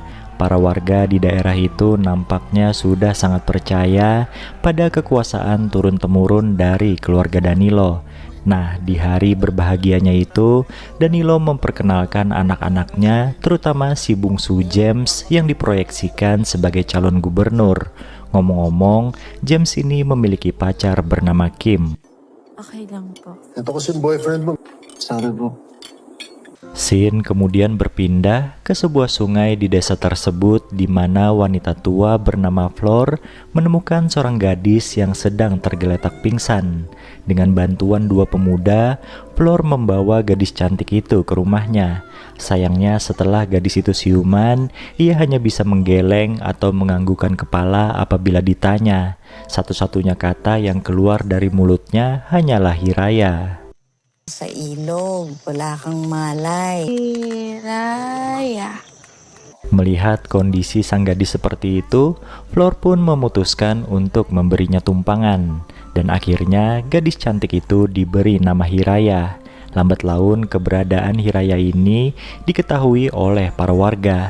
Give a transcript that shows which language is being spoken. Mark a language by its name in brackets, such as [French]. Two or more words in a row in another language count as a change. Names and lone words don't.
[Indonesian] Para warga di daerah itu nampaknya sudah sangat percaya pada kekuasaan turun-temurun dari keluarga Danilo. Nah, di hari berbahagianya itu, Danilo memperkenalkan anak-anaknya, terutama si bungsu James yang diproyeksikan sebagai calon gubernur. Ngomong-ngomong, James ini memiliki pacar bernama Kim. [Filipino] Okay lang po. Ito kasi yung boyfriend mo. [English] Sorry bro. [Indonesian] Scene kemudian berpindah ke sebuah sungai di desa tersebut di mana wanita tua bernama Flor menemukan seorang gadis yang sedang tergeletak pingsan. Dengan bantuan dua pemuda, Flor membawa gadis cantik itu ke rumahnya. Sayangnya setelah gadis itu siuman, ia hanya bisa menggeleng atau menganggukkan kepala apabila ditanya. Satu-satunya kata yang keluar dari mulutnya hanyalah Hiraya. [Filipino] Sa ilog, wala kang malay. Hiraya. [Indonesian] Melihat kondisi sang gadis seperti itu, Flor pun memutuskan untuk memberinya tumpangan. Dan akhirnya gadis cantik itu diberi nama Hiraya. Lambat laun keberadaan Hiraya ini diketahui oleh para warga.